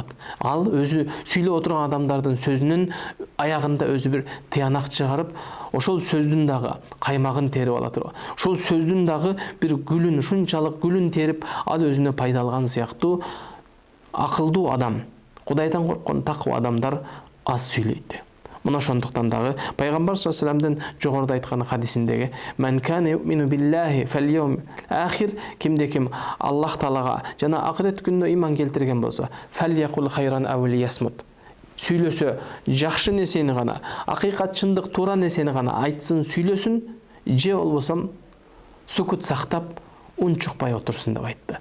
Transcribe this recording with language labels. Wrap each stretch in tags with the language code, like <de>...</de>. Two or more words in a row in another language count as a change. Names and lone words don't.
<ky>Ал өзү сүйлөп отурган адамдардын сөзүнүн аягында өзү бир тыянак чыгарып, ошол сөздүн дагы каймагын терип ала туруп, ошол сөздүн дагы бир гүлүн, ушунчалык гүлүн терип, ал өзүнө пайда алган сыяктуу акылдуу адам, Кудайдан корккон таква адамдар аз сүйлөйт. Мына ошондуктан дагы пайгамбар</ky> <ar>صلى الله عليه وسلم</ar> <ky>жогоруда айткан хадисиндеги</ky> <ar>"من كان يؤمن بالله واليوم الآخر"</ar> <ky>кимде-ким Аллах Таалага жана акырет күнүнө иман келтирген болсо,</ky> <ar>"فليقل خيرا أو ليصمت"</ar> <ky>сүйлөсө жакшы нерсени гана, акыйкат, чындык, туура нерсени гана айтсын, сүйлөсүн, же болбосо сукут сактап, унчукпай отурсун деп айтты.</ky>